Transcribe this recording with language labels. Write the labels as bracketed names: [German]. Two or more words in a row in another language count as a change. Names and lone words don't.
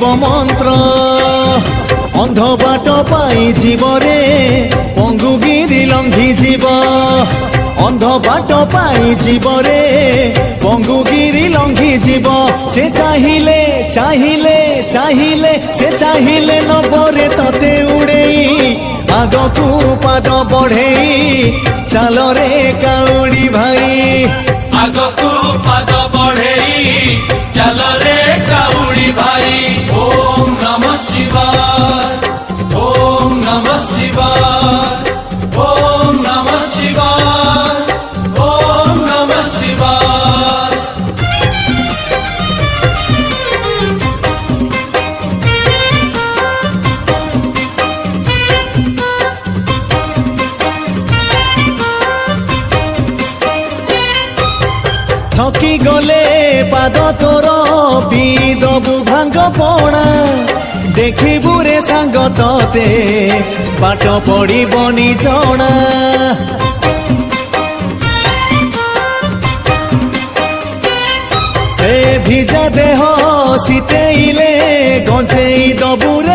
[Odia] ମନ୍ତ୍ର ଅନ୍ଧ ବାଟ ପାଇ ଯିବ ରେ ପଙ୍ଗୁଗିରି ଲଂଘି ଯିବ ଅନ୍ଧ ବାଟ ପାଇ ଯିବ ରେ ପଙ୍ଗୁଗିରି ଲଂଘି ଯିବ ସେ ଚାହିଁଲେ ଚାହିଁଲେ ଚାହିଁଲେ ସେ ଚାହିଁଲେ ନବରେ ତତେ ଉଡ଼େଇ ଆଗକୁ ପାଦ ବଢ଼େଇ ଚାଲ ରେ କାଉଡ଼ି ଭାଇ ଆଗକୁ ପାଦ ବଢ଼େଇ ଚାଲ ରେ କାଉଡ଼ି ଭାଇ [Sanskrit] ओम नमः शिवाय ओम नमः शिवाय ओम नमः शिवाय ओम नमः शिवाय [Odia] ଥକି ଗଲେ ପାଦ ତୋର ବିଦବୁ ଭାଙ୍ଗ ପଣା ଦେଖିବୁ ରେ ସାଙ୍ଗ ତତେ ବାଟ ପଡ଼ିବନି ଜଣା ଏ ଭିଜା ଦେହ ଶୀତେଇଲେ ଗଞ୍ଜେଇ ଦବୁ